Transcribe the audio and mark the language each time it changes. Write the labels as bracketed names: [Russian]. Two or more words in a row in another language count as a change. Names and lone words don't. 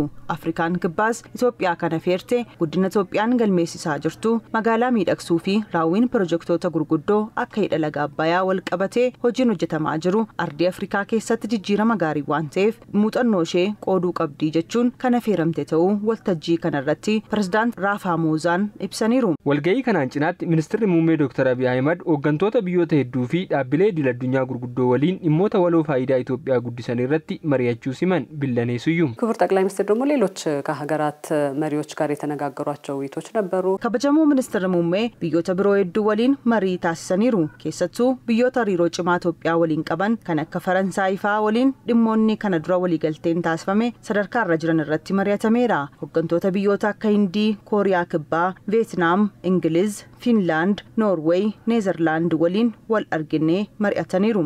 [Oromo] Afrikaan kibbaas Itoophiyaa kana feerte guddina Itoophiyaan galmeessisaa jirtu magaalaa miidhagsuu fi raawwiin pirojektoota gurguddoo akka hidha laga Abbayyaa wal qabatee hojiin hojjetamaa jiru ardii Afrikaa keessatti jijjiirama gaarii waan ta'eef muuxannoo ishee qooduu qabdi jechuun kan affeeramte ta'uu waltajjii kanarratti pirezidaant Raafaamozaan ibsaniiru. Walgahii kanaan cinaatti ministeerri muummee Dr. Abiy Ahmed hooggantoota biyyoota hedduu fi dhaabbilee idil addunyaa gurguddoo waliin dhimmoota waloo faayidaa Itoophiyaa guddisan irratti mari'achuu siman Billanee Siyyum. [Amharic] ክቡር ጠቅላይ ሚኒስትር ደግሞ ሌሎች ከሀገራት መሪዎች ጋር የተነጋገሯቸው ውይይቶች ነበሩ. [Oromo] kabajamuu ministeerri muummee biyyoota biroo hedduu waliin marii taasisaniiru. Keessattuu biyyoota hariiroo cimaa Itoophiyaa waliin qaban kan akka Faransaay fa'aa waliin dhimmoonni kana dura waliigalteen taasifame sadarkaa irra jiran irratti mari'atameera. Hooggantoota biyyoota akka Hindii, Kooriyaa Kibbaa, Veetnaam, Ingiliz, Finlaand, Noorweey, Neezerlaand waliin wal arginee mari'ataniiru.